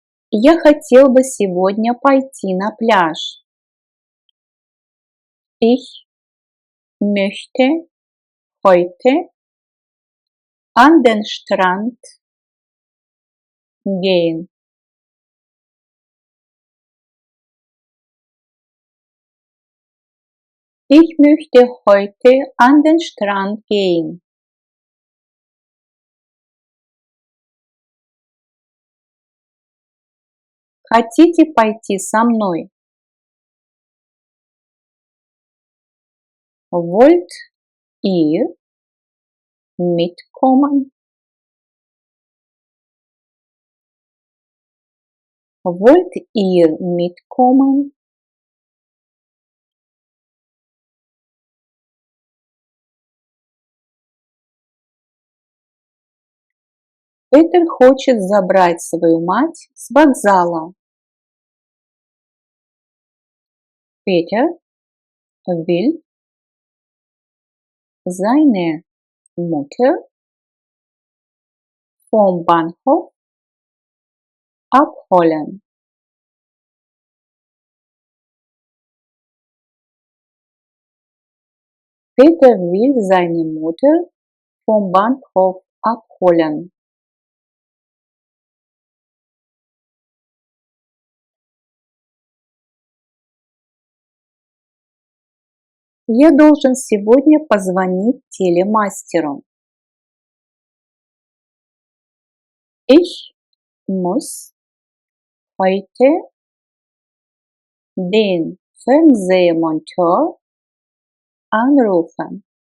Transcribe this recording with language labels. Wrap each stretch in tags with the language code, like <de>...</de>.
<ru>Я хотел бы сегодня пойти на пляж.</ru> <de>Ich möchte heute an den Strand gehen. Ich möchte heute an den Strand gehen.</de> <ru>Хотите пойти со мной?</ru> <de>Wollt ihr mitkommen? Wollt ihr mitkommen?</de> <ru>Петер хочет забрать свою мать с вокзала.</ru> <de>Peter will seine Mutter vom Bahnhof abholen. Peter will seine Mutter vom Bahnhof abholen.</de> <ru>Я должен сегодня позвонить телемастеру.</ru> <de>Ich muss heute den Fernsehmonteur anrufen.</de>